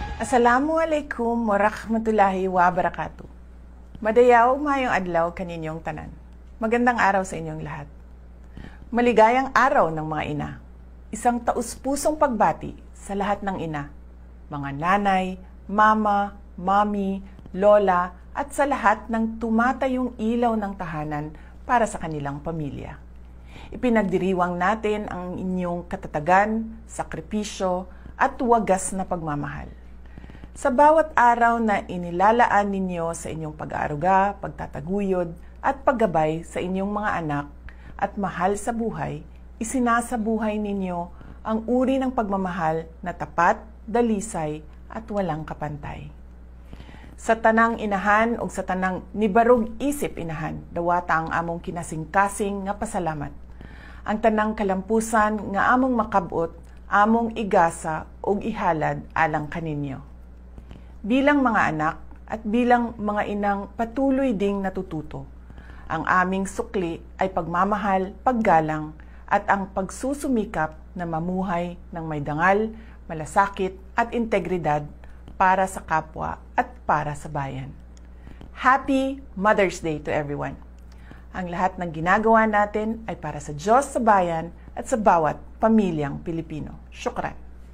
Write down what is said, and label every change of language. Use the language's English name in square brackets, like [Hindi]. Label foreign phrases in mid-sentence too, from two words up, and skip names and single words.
[Arabic] السلام عليكم ورحمة الله وبركاته. [Cebuano] Madayaw mayong adlaw kaninyong tanan. [Filipino] Magandang araw sa inyong lahat. Maligayang araw ng mga ina. Isang taus-pusong pagbati sa lahat ng ina, mga nanay, mama, mami, lola, at sa lahat ng tumatayong ilaw ng tahanan para sa kanilang pamilya. Ipinagdiriwang natin ang inyong katatagan, sakripisyo, at wagas na pagmamahal. Sa bawat araw na inilalaan ninyo sa inyong pag-aaruga, pagtataguyod, at paggabay sa inyong mga anak at mahal sa buhay, isinasabuhay ninyo ang uri ng pagmamahal na tapat, dalisay, at walang kapantay. [Cebuano] Sa tanang inahan o sa tanang nibarog isip inahan, dawata ang among kinasing-kasing nga pasalamat. Ang tanang kalampusan nga among makabot, among igasa o ihalad alang kaninyo. [Filipino] Bilang mga anak at bilang mga inang patuloy ding natututo, ang aming sukli ay pagmamahal, paggalang at ang pagsusumikap na mamuhay ng may dangal, malasakit at integridad para sa kapwa at para sa bayan. [English] Happy Mother's Day to everyone! [Filipino] Ang lahat ng ginagawa natin ay para sa Diyos, sa bayan at sa bawat pamilyang Pilipino. Syukran!